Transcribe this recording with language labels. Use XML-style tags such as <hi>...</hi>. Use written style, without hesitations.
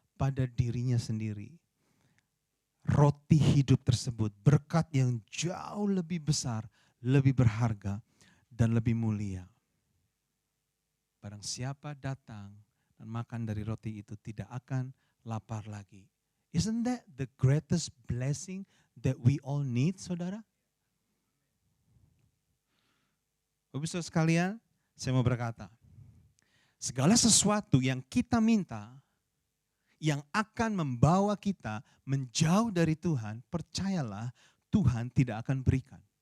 <id>pada dirinya sendiri. Roti hidup tersebut, berkat yang jauh lebih besar, lebih berharga, dan lebih mulia. Barang siapa datang dan makan dari roti itu tidak akan lapar lagi.</id> <en>Isn't that the greatest blessing that we all need, saudara?</en> <id>Bapak Ibu sekalian, saya mau berkata, segala sesuatu yang kita minta, yang akan membawa kita menjauh dari Tuhan, percayalah Tuhan tidak akan berikan.</id>